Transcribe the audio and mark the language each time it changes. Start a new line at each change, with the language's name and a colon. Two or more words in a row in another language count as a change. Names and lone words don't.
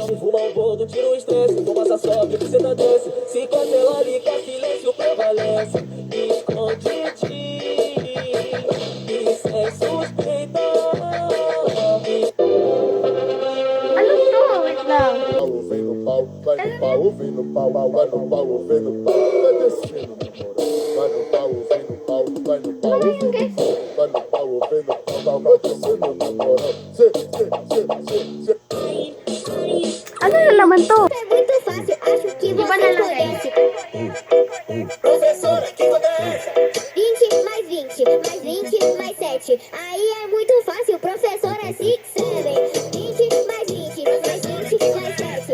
Portuguese: Fuma gordo, tira o estresse, fumaça sobe, você tá desce. Se costela ali, com silêncio prevalece. Esconde-te, isso é suspeita.
Filipino: Ano to? Wait lang.
Portuguese: Vem no pau, vai no pau, vem no pau, vai no pau, vem no pau, vai descendo, namorado. Vai no pau, vem no pau, vai no pau,
Filipino: Ano yun, guys?
Portuguese: vai no pau, vem no pau, vai descendo, namorado.
Filipino: Ano na naman to?
Portuguese: É muito fácil, acho que
Filipino: Iba
Portuguese: você
Filipino: na lang,
Portuguese: conhece. Professora, que conta é essa? 20 mais 20, mais 20 mais 7. Aí é muito fácil, professor é 6, 7. 20 mais 20, mais 20 mais 7.